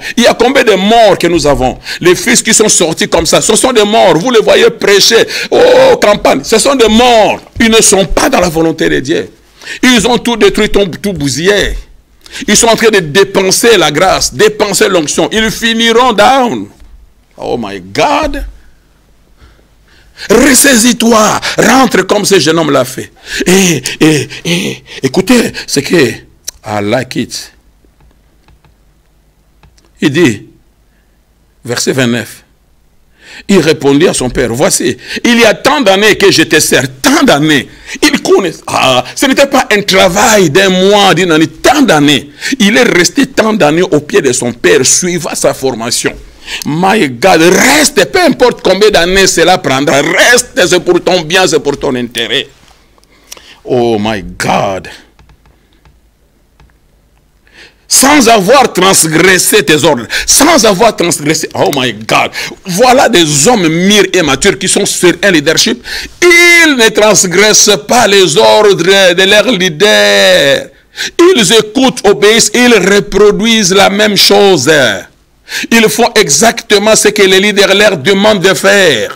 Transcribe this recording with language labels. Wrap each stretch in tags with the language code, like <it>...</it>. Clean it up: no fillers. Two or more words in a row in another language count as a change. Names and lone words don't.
<fr>Il y a combien de morts que nous avons? Les fils qui sont sortis comme ça, ce sont des morts. Vous le voyez prêcher. Oh, campagne, ce sont des morts. Ils ne sont pas dans la volonté de Dieu. Ils ont tout détruit, tout bousillé. Ils sont en train de dépenser la grâce, dépenser l'onction. Ils finiront down.</fr> <en>Oh my God.</en> <fr>Ressaisis-toi, rentre comme ce jeune homme l'a fait. Et écoutez, c'est que</fr> <en>I like it.</en> <fr>Il dit, verset 29, il répondit à son père, voici, il y a tant d'années que je te sers, tant d'années. Il connaît, ce n'était pas un travail d'un mois, d'une année, tant d'années. Il est resté tant d'années au pied de son père, suivant sa formation.</fr> <en>My God,</en> <fr>reste, peu importe combien d'années cela prendra, reste, c'est pour ton bien, c'est pour ton intérêt.</fr> <en>Oh my God.</en> <fr>Sans avoir transgressé tes ordres, sans avoir transgressé,</fr> <en>oh my God,</en> <fr>voilà des hommes mûrs et matures qui sont sur un leadership, ils ne transgressent pas les ordres de leur leader. Ils écoutent, obéissent, ils reproduisent la même chose. Ils font exactement ce que les leaders leur demandent de faire.</fr>